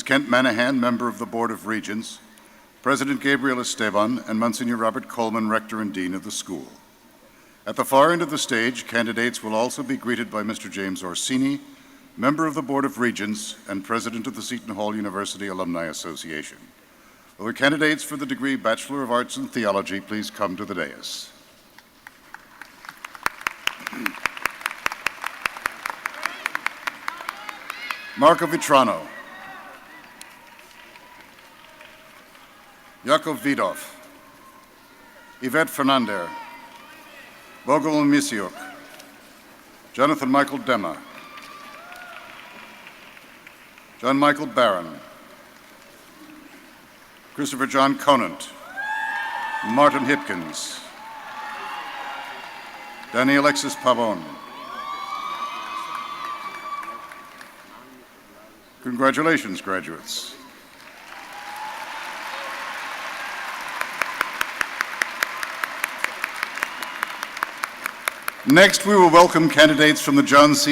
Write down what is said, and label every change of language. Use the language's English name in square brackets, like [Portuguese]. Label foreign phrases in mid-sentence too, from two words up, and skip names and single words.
[English] Kent Manahan, Member of the Board of Regents, President Gabriel Esteban, and Monsignor Robert Coleman, Rector and Dean of the school. At the far end of the stage, candidates will also be greeted by Mr. James Orsini, Member of the Board of Regents and President of the Seton Hall University Alumni Association. Will the candidates for the degree Bachelor of Arts in Theology please come to the dais? Marco Vitrano, Yakov Vidov, Yvette Fernander, Bogol Misiuk, Jonathan Michael Dema, John Michael Barron, Christopher John Conant, Martin Hipkins, Danny Alexis Pavon. Congratulations, graduates. Next, we will welcome candidates from the John C.